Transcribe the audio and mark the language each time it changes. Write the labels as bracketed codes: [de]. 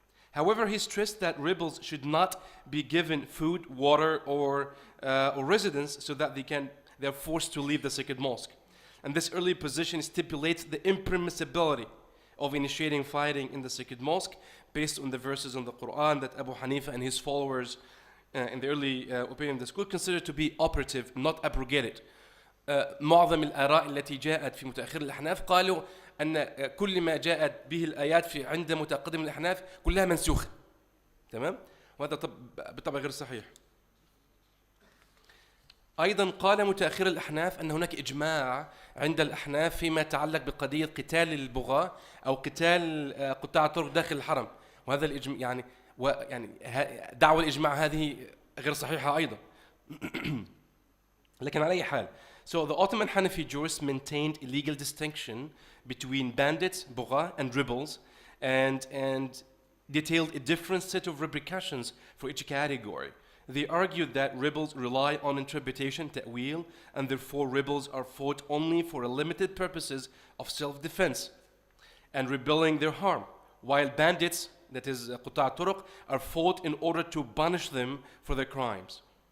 [en] However, he stressed that rebels should not be given food, water, or residence so that they are forced to leave the sacred mosque. And this early position stipulates the impermissibility of initiating fighting in the sacred mosque based on the verses in the Quran that Abu Hanifa and his followers in the early opinion of the school considered to be operative, not abrogated. [ar] معظم الآراء التي جاءت في متأخر الأحناف قالوا أن كل ما جاءت به الآيات في عند متقدم الأحناف كلها منسوخة. تمام؟ وهذا بالطبع غير صحيح. أيضا قال متأخر الأحناف أن هناك إجماع عند الأحناف فيما يتعلق بقضية قتال البغاة أو قتال قطاع الطرق داخل الحرم، وهذا الإجماع يعني دعوى الإجماع هذه غير صحيحة أيضا. لكن على أي حال. [en] So the Ottoman Hanafi jurists maintained a legal distinction between bandits, bugha, and rebels, and detailed a different set of repercussions for each category. They argued that rebels rely on interpretation, ta'wil, and therefore rebels are fought only for limited purposes of self-defense and repelling their harm, while bandits, that is قطاع الطرق, are fought in order to punish them for their crimes.